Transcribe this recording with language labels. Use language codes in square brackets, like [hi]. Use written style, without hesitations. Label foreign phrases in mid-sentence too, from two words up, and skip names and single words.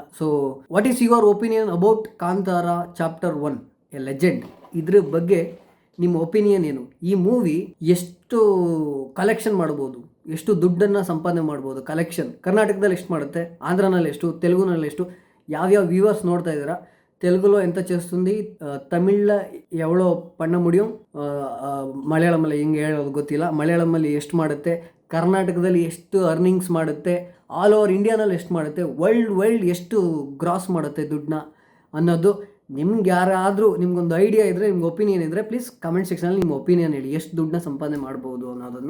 [en] So what is your opinion about Kantara Chapter 1 A Legend? [kn] ಇದ್ರ ಬಗ್ಗೆ ನಿಮ್ಮ ಒಪಿನಿಯನ್ ಏನು? ಈ ಮೂವಿ ಎಷ್ಟು ಕಲೆಕ್ಷನ್ ಮಾಡ್ಬೋದು, ಎಷ್ಟು ದುಡ್ಡನ್ನು ಸಂಪಾದನೆ ಮಾಡ್ಬೋದು? ಕಲೆಕ್ಷನ್ ಕರ್ನಾಟಕದಲ್ಲಿ ಎಷ್ಟು ಮಾಡುತ್ತೆ, ಆಂಧ್ರನಲ್ಲಿ ಎಷ್ಟು, ತೆಲುಗುನಲ್ಲಿ ಎಷ್ಟು, ಯಾವ್ಯಾವ ವ್ಯೂವರ್ಸ್ ನೋಡ್ತಾ ಇದ್ದೀರಾ? [te] తెలుగులో ఎంత చేస్తుంది, [kn] ತಮಿಳ್ನ [ta] எவ்வளோ பண்ண முடியோ, [kn] ಮಲಯಾಳಮಲ್ಲಿ ಹಿಂಗೆ ಹೇಳೋದು ಗೊತ್ತಿಲ್ಲ, ಮಲಯಾಳಮಲ್ಲಿ ಎಷ್ಟು ಮಾಡುತ್ತೆ, ಕರ್ನಾಟಕದಲ್ಲಿ ಎಷ್ಟು ಅರ್ನಿಂಗ್ಸ್ ಮಾಡುತ್ತೆ, [en] all over [kn] ಇಂಡಿಯಾನಲ್ಲಿ ಎಷ್ಟು ಮಾಡುತ್ತೆ, ವರ್ಲ್ಡ್ ಎಷ್ಟು ಗ್ರಾಸ್ ಮಾಡುತ್ತೆ ದುಡ್ಡನ್ನ ಅನ್ನೋದು ನಿಮ್ಗೆ ಯಾರಾದರೂ ನಿಮ್ಗೊಂದು ಐಡಿಯಾ ಇದ್ದರೆ, ನಿಮ್ಗೆ ಒಪಿನಿಯನ್ ಇದ್ದರೆ [en] please comment section [kn] ನಿಮ್ಮ ಒಪಿನಿಯನ್ ಹೇಳಿ, ಎಷ್ಟು ದುಡ್ಡನ್ನ ಸಂಪಾದನೆ ಮಾಡ್ಬೋದು ಅನ್ನೋದನ್ನು.